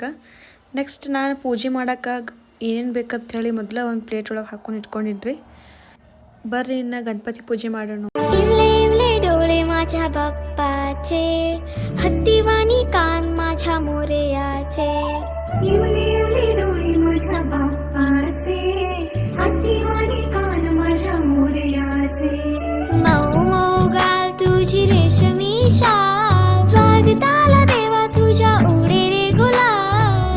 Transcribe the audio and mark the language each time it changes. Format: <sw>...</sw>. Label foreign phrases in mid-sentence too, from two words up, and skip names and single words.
<kn>ನೆಕ್ಸ್ಟ್ ನಾನು ಪೂಜೆ ಮಾಡೋಕೆ ಏನೇನು ಬೇಕಂತ ಹೇಳಿ ಮೊದಲ ಒಂದು ಪ್ಲೇಟ್ ಒಳಗೆ ಹಾಕೊಂಡು ಇಟ್ಕೊಂಡಿದ್ರಿ. ಬರ್ರಿ ಇನ್ನು ಗಣಪತಿ ಪೂಜೆ ಮಾಡೋಣ.</kn> <mr>डोळे माझ्या बाप्पाचे, हत्तीवाणी कान माझ्या मोरयाचे. डोळे माझ्या बाप्पाचे, हत्तीवाणी कान माझ्या मोरयाचे. मऊ मऊ गाल तुझी रेशमी शाल, स्वागताला देवा तुझ्या उडे रे गुलाल.</mr>